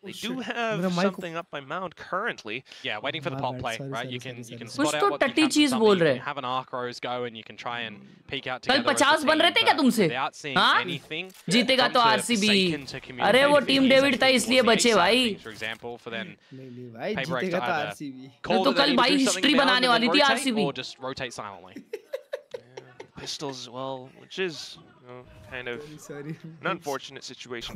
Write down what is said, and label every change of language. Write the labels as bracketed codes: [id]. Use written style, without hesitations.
[en] They do have something up by Mound currently. Yeah, waiting for the pop play, right? You can spot out what [hi] टट्टी चीज बोल रहे. [en] Have an arc rose go and you can try and peek out together. [hi] कल 50 बन रहे थे क्या तुमसे? हाँ? जीतेगा तो RCB. अरे वो टीम डेविड था इसलिए बचे भाई. [en] For example, for then [hi] भाई जीतेगा तो RCB. तो कल भाई हिस्ट्री बनाने वाली थी RCB. [en] Or just rotate silently. Pistols as well, which is kind of an unfortunate situation.